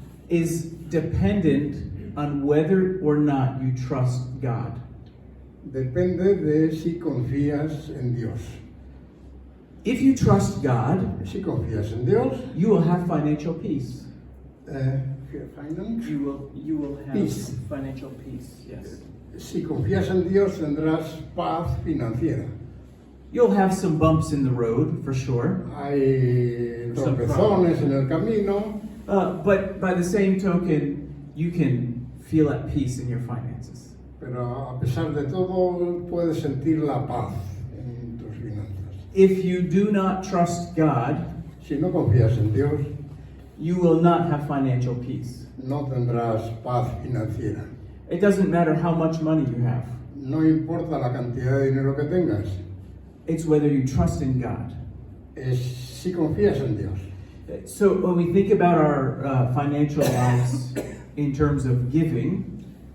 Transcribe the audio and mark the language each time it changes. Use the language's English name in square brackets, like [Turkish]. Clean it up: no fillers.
[English] is dependent on whether or not you trust God. [Spanish] depende de si confías en Dios. [English] If you trust God, [Spanish] Si confías en Dios, [English] you will have financial peace. finance. You will have Peace. financial peace. Yes. [Spanish] Si confías en Dios tendrás paz financiera. [English] You'll have some bumps in the road for sure. [Spanish] Hay [English] Some [Spanish] tropezones en el camino, [English] But by the same token, you can feel at peace in your finances. [Spanish] pero a pesar de todo puedes sentir la paz en tus finanzas. [English] If you do not trust God, [Spanish] Si no confías en Dios, [English] you will not have financial peace. [Spanish] no tendrás paz financiera. [English] It doesn't matter how much money you have. [Spanish] No importa la cantidad de dinero que tengas, [English] It's whether you trust in God. [Spanish] es si confías en Dios. [English] So when we think about our financial lives in terms of giving,